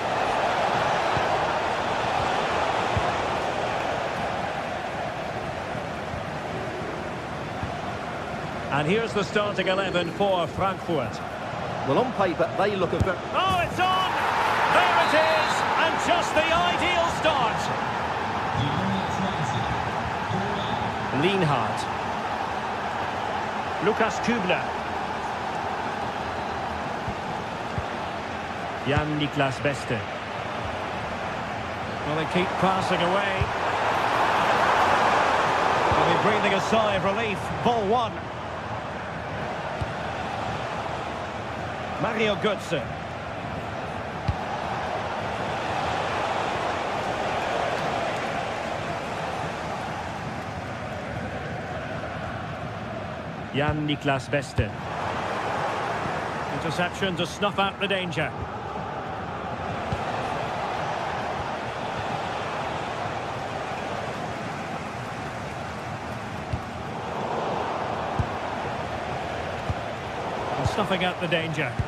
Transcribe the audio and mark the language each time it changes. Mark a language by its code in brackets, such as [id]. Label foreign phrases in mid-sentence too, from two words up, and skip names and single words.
[en] And here's the starting 11 for Frankfurt. Well, on paper, they look a bit... Oh, it's on! There it is! And just the ideal start. Lienhardt. Lukas Kübler. Jan-Niklas Beste. Well, they keep passing away. They'll be breathing a sigh of relief. Ball 1. Mario Götze. Jan-Niklas Beste. Interception to snuff out the danger. And snuffing out the danger.